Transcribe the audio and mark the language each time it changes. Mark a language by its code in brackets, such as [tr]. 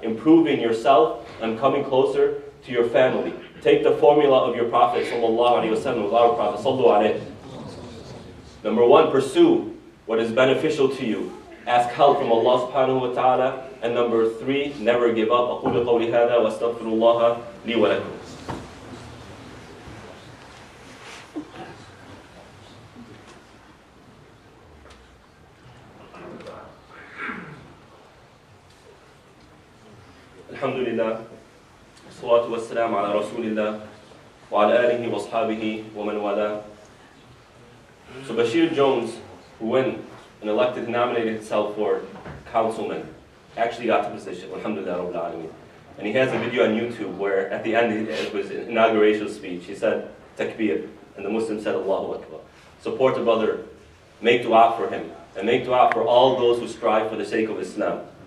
[en] Improving yourself and coming closer to your family. Take the formula of your Prophet sallallahu alaihi wasallam, with our Prophet sallallahu alaihi. Number 1, pursue what is beneficial to you. Ask help from Allah subhanahu wa ta'ala. And number 3, never give up. [ar] أقول قولي هذا وأستغفر الله لي ولكم. الحمد لله والصلاة والسلام على رسول الله وعلى آله وأصحابه ومن والاه. [en] So Bashir Jones, who went and nominated himself for councilman, actually got the position. Alhamdulillah Rabbil Alameen. And he has a video on YouTube where at the end it was an inauguration speech. He said takbir, and the Muslims said Allahu Akbar. Support the brother, make dua for him, and make dua for all those who strive for the sake of Islam.